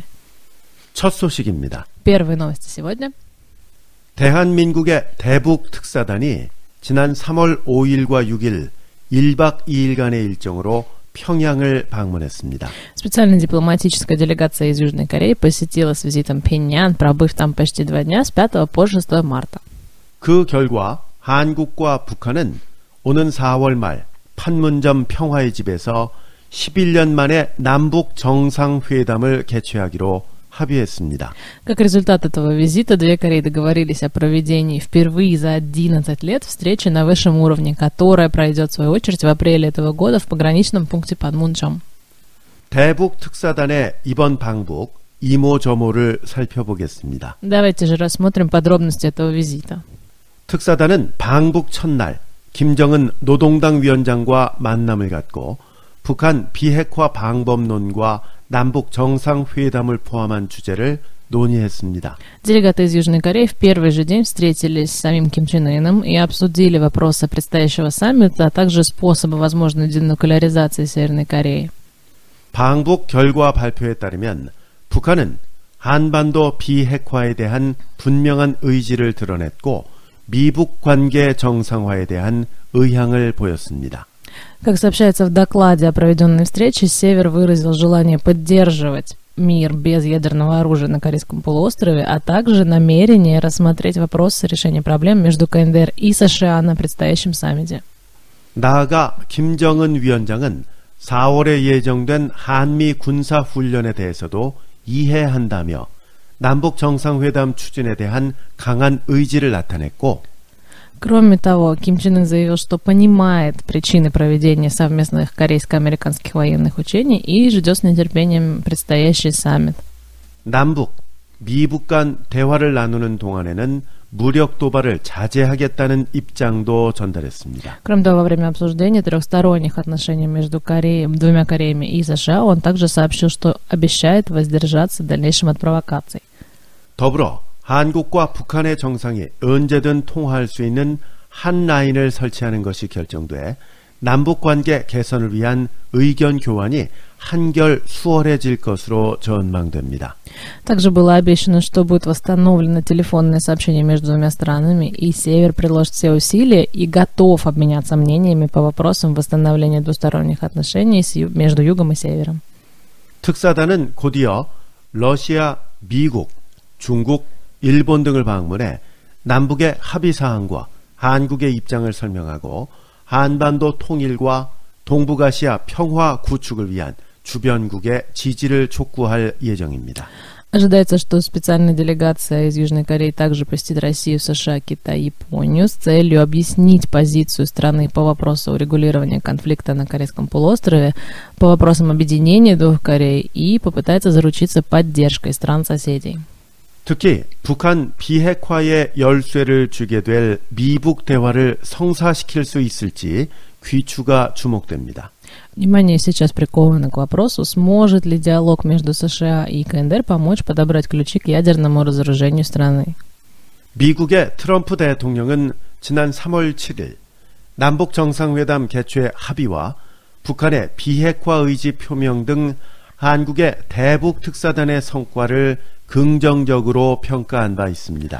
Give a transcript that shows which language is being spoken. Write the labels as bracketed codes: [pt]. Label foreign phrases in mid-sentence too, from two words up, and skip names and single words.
[ko] 첫 소식입니다. [ru] Первые новости сегодня. [ko] 대한민국의 대북 특사단이 지난 3월 5일과 6일 1박 2일간의 일정으로 평양을 방문했습니다. [ru] Специальная дипломатическая делегация из Южной Кореи посетила с визитом Пхеньян, пробыв там почти 2 дня с 5 по 6 марта. [ko] 그 결과 한국과 북한은 오는 4월 말 판문점 평화의 집에서 11년 만에 남북 정상회담을 개최하기로 합의했습니다. [ru] Как результат этого визита, две Кореи договорились о проведении впервые за 11 лет встречи на высшем уровне, которая пройдет в свою очередь в апреле этого года в пограничном пункте Панмунджом. [ko] 대북 특사단의 이번 방북 이모저모를 살펴보겠습니다. [ru] Давайте же рассмотрим подробности этого визита. [ko] 특사단은 방북 첫날 김정은 노동당 위원장과 만남을 갖고 북한 비핵화 방법론과 남북 정상회담을 포함한 주제를 논의했습니다. [ru] Делегаты из Южной Кореи в первый же день встретились с самим Ким Чен Ыном и обсудили вопросы предстоящего саммита, а также способы возможной денуклеаризации Северной Кореи. [ko] 방북 결과 발표에 따르면 북한은 한반도 비핵화에 대한 분명한 의지를 드러냈고 미북 관계 정상화에 대한 의향을 보였습니다. [ru] Как сообщается в докладе о проведенной встрече, Север выразил желание поддерживать мир без ядерного оружия на Корейском полуострове, а также намерение рассмотреть вопрос решения проблем между КНДР и США на предстоящем саммите. [ko] 나아가 김정은 위원장은 4월에 예정된 한미 군사훈련에 대해서도 이해한다며 남북 정상회담 추진에 대한 강한 의지를 나타냈고 [ru] Кроме того, Ким Чен Ын заявил, что понимает причины проведения совместных корейско-американских военных учений и ждет с нетерпением предстоящий саммит. [ko] 남북, 미북 간 대화를 나누는 동안에는 무력 도발을 자제하겠다는 입장도 전달했습니다. [ru] Кроме того, во время обсуждения трехсторонних отношений между двумя Кореями и США, он также сообщил, что обещает воздержаться в дальнейшем от провокаций. [ko] 더불어 한국과 북한의 정상이 언제든 통화할 수 있는 한 라인을 설치하는 것이 결정돼 남북관계 개선을 위한 의견 교환이 한결 수월해질 것으로 전망됩니다. [ru] Также было обещано, что будет восстановлено телефонное сообщение между двумя странами, и Север приложит все усилия и готов обменяться мнениями по вопросам восстановления двусторонних отношений между Югом и Севером. [ko] 특사단은 곧이어 러시아, 미국, 중국, 일본 등을 방문해 남북의 합의 사항과 한국의 입장을 설명하고 한반도 통일과 동북아시아 평화 구축을 위한 주변국의 지지를 촉구할 예정입니다. [ru] Ожидается, что специальная делегация из Южной Кореи также посетит Россию, США, Китай и Японию с целью объяснить позицию страны по вопросу урегулирования конфликта на Корейском полуострове, по вопросам объединения двух Корей и попытается заручиться поддержкой стран-соседей. [ko] 특히 북한 비핵화의 열쇠를 주게 될 미북 대화를 성사시킬 수 있을지 귀추가 주목됩니다. [ru] Внимание сейчас приковано к вопросу, сможет ли диалог между США и КНДР помочь подобрать ключи к ядерному разоружению страны. [ko] 미국의 트럼프 대통령은 지난 3월 7일 남북 정상회담 개최 합의와 북한의 비핵화 의지 표명 등 한국의 대북 특사단의 성과를 긍정적으로 평가한 바 있습니다.